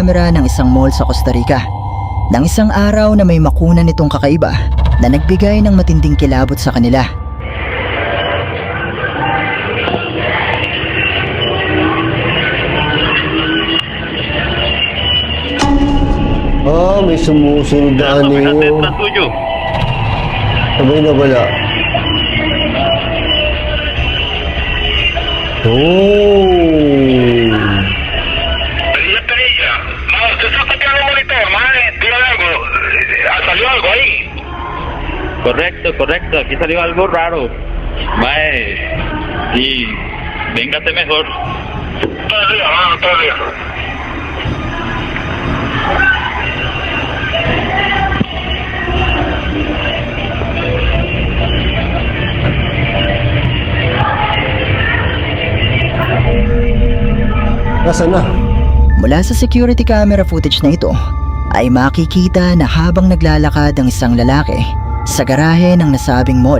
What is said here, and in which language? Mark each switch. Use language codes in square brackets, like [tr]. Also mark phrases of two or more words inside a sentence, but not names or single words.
[tl] camera ng isang mall sa Costa Rica. Nang isang araw na may makunan itong kakaiba na nagbigay ng matinding kilabot sa kanila. Ah, may sumusunod na anino. Sabay na wala. Oh. [es] Correcto, aquí salió algo raro. Mae, y véngate mejor. Todavía. [tl] Nasaan na? Mula sa [en] security camera footage [tl] na ito ay makikita na habang naglalakad ang isang lalaki sa garahe ng nasabing mall